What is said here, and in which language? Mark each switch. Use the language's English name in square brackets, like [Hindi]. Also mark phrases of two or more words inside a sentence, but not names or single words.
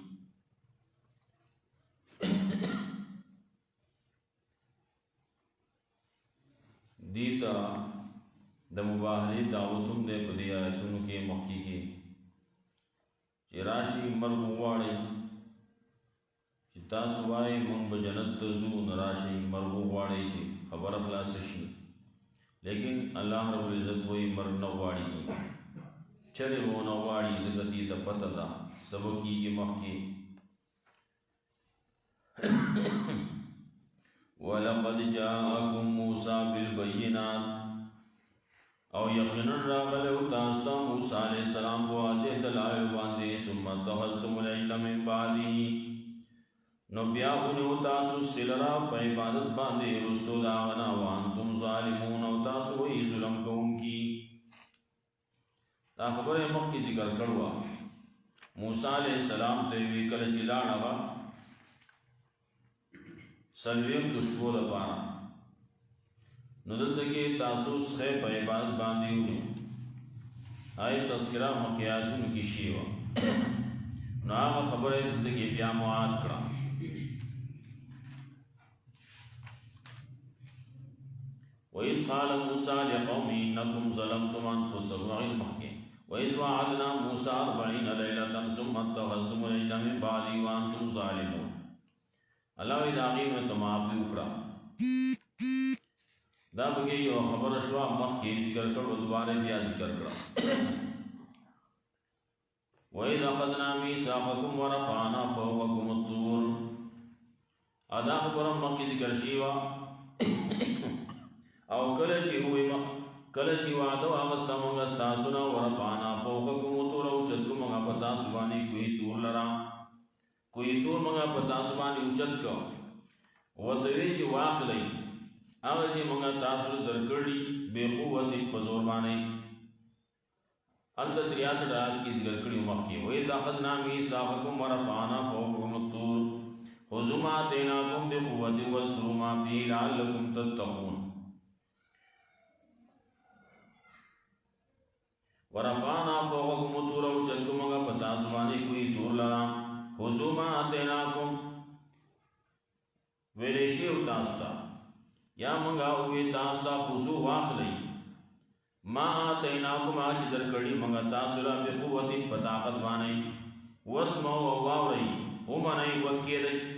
[Pashto] دې ته د مباهلې دعوت هم دی په دې آیتونو کې مخکې کې چې راشي مرګ وغواړئ، چې تاسو وایئ موږ به جنت ته ځو، نو راشئ مرګ وغواړئ چې خبره خلاصه شي. لیکن الله رب العزت وایي مرګ نه غواړي، چرې به ونه غواړي ځکه دې ته پته ده څه به کېږي مخکې. [Arabic] وَلَقَدْ جَاءَكُم مُوسَى بِالْبَيِّنَاتِ [Pashto] او یقینا راغلی تاسو ته موسی [Arabic] علیه السلام [Pashto] په واضح دلایلو باندې [Arabic] ثم اتخذتم العجل من بعده [Pashto] نو بیا ونیو تاسو سلرا په عبادت باندې وروستو د هغه نه [Arabic] وانتم ظالمون [Pashto] او تاسو وایي ظلم کوونکي. دا خبره مخکې ذکر کړې وه. موسی [Arabic] علیه السلام [Pashto] ته وی کله چې لاړ هغه 40 شپو لپاره، نو دلته کې تاسو څخه په عبادت باندې ونیو. آی تذکره مکیاتونو کې شی وه، نو هغه خبره دلته کې بیا معاد کړه. [Arabic] وَإِذْ قَالَ مُوسَى لِقَوْمِهِ إِنَّكُمْ ظَلَمْتُمْ أَنفُسَكُمْ وَإِلْمَحْكِمْ وَإِذْ وَعَدْنَا مُوسَى 40 لَيْلَةً ثُمَّ اتَّخَذْتُمُ الْعِجْلَ مِن بَعْدِهِ وَأَنْتُمْ ظَالِمُونَ. [Pashto] الله وی د هغې نو ته معافي وکړه. دا بګې یو خبره شوه مخکې ذکر کړو، دوباره بیا ذکر کړه. [Arabic] وَإِذْ أَخَذْنَا مِيثَاقَكُمْ وَرَفَعْنَا فَوْقَكُمُ الطُّورَ. [Pashto] دا خبره مخکې ذکر شوې وه. او کله چې وعده واغسته موږ ستاسو نه [Arabic] ورفعنا فوقکم الطور، [Pashto] اوچت کړو موږ په تاسو باندې کوهی طور لره. کوهی طور موږ په تاسو باندې اوچت کړو، ورته ویې چې واخلئ هغه چې موږ تاسو درکړي بې قوت په زور باندې. هلته 63 آیات کې ذکر کړي مخکې. [Arabic] وَإِذْ أَخَذْنَا مِيثَاقَكُمْ وَرَفَعْنَا فَوْقَكُمُ الطُّورَ خُذُوا مَا آتَيْنَاكُمْ بِقُوَّةٍ وَاذْكُرُوا مَا فِيهِ لَعَلَّكُمْ تَتَّقُونَ. ورفعنا فوقكم الطور، [Pashto] اوچت کړو موږ په تاسو باندې کوهی طور لره. [Arabic] خذوا ما آتَيْنَاكُمْ [Pashto] ویلې شي تاسو ته، یا موږ وی تاسو ته خذوا واخلئ [Arabic] ما آتَيْنَاكُمْ [Pashto] هغه چې درکړي موږ تاسو ته بقوت په طاقت باندې. واسمعوا او واورئ ومنئ وکېدئ.